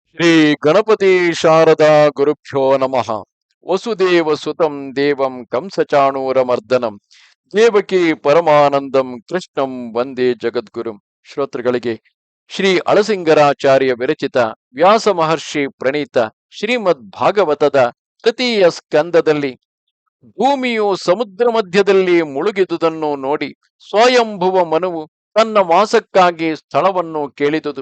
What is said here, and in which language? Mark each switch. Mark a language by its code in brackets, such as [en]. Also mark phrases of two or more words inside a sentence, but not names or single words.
[sa] ಶ್ರೀ ಗಣಪತಿ ಶಾರದಾ ಗುರುಭ್ಯೋ ನಮಃ. ವಸುದೇವ ಸುತಂ ದೇವಂ ಕಂಸಚಾಣೂರಮರ್ದನಂ ದೇವಕಿ ಪರಮಾನಂದಂ ಕೃಷ್ಣಂ ವಂದೇ ಜಗದ್ಗುರುಂ. [kn] ಶ್ರೋತೃಗಳಿಗೆ ಶ್ರೀ ಅಳಸಿಂಗರಾಚಾರ್ಯ ವಿರಚಿತ ವ್ಯಾಸ ಮಹರ್ಷಿ ಪ್ರಣೀತ ಶ್ರೀಮದ್ ಭಾಗವತದ ತೃತೀಯ ಸ್ಕಂದದಲ್ಲಿ ಭೂಮಿಯು ಸಮುದ್ರ ಮಧ್ಯದಲ್ಲಿ ಮುಳುಗಿದುದನ್ನು ನೋಡಿ ಸ್ವಯಂಭುವ ಮನುವು ತನ್ನ ವಾಸಕ್ಕಾಗಿ ಸ್ಥಳವನ್ನು ಕೇಳಿದುದು.